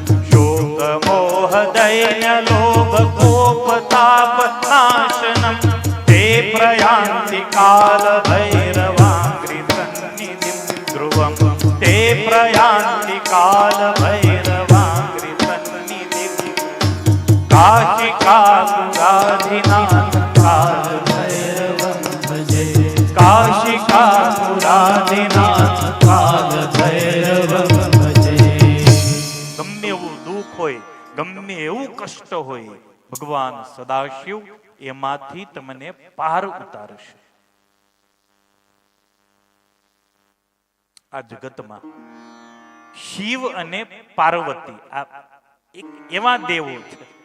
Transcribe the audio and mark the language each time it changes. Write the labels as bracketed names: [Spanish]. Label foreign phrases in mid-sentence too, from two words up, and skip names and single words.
[Sanskrit] शोकमोहदैन्यलोभकोपतापनाशनं ते प्रयान्ति कालभैरवाङ्घ्रिसन्निधिं ध्रुवं ते प्रयान्ति कालभैरवाङ्घ्रिसन्निधिं काशिकापुराधिनाथ कालभैरवं भजे काशिकापुराधिनाथ कालभैरवं भजे [Gujarati] ગમે એવું દુઃખ હોય, ગમે એવું કષ્ટ હોય, ભગવાન સદાશિવ એમાંથી તમને પાર ઉતારશે. આ જગતમાં શિવ અને પાર્વતી આ એક એવા દેવો છે.